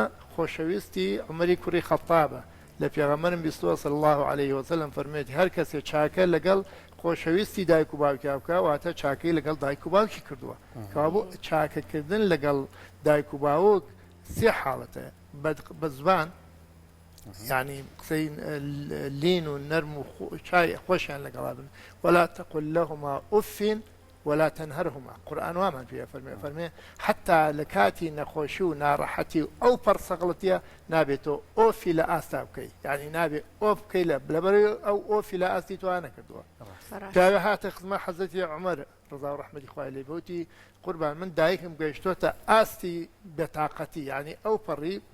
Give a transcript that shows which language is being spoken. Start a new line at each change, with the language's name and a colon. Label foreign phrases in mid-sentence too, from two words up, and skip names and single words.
Central Kurdish: خۆشەویستی عومەری کوڕی خەتابە لە پێغەمبەرم بیستووە
Arabic: صلی الله عليه وسلم
Central Kurdish: فەرموویەتی هەر کەسێک چاکە لەگەڵ خۆشەویستی دایک و باوکی بکە واتە چاکەی لەگەڵ دایک و باوکی کردووە کەوابوو چاکەکردن لەگەڵ دایک و باوک سێ حاڵەتە بە زبان يعني قسەی لین و نەرم و چای خۆشیان لەگەڵا بن
Arabic: ولا تقل لهما أف ولا تنهرهما
Central Kurdish: قورئان وامان پێ فەرمێ حتا لە کاتی نەخۆشی و ناڕەحەتی و ئەو پەرسەغڵەتیە نابێتەوە ئۆفی لە ئاستا بکەیت یعنی نابێت ئۆف بکەی لەبەرەوەی ئەو ئۆفی لە ئاستی توان نەکردووە پیاوێ هاتە خزمەت حەزەتی عومەر ڕزا و ڕەحمەتی خوای لێ بێوتی قوربان من دایکم گەیشتۆتە ئاستی بێتاقەتی یعنی ئەو پەڕی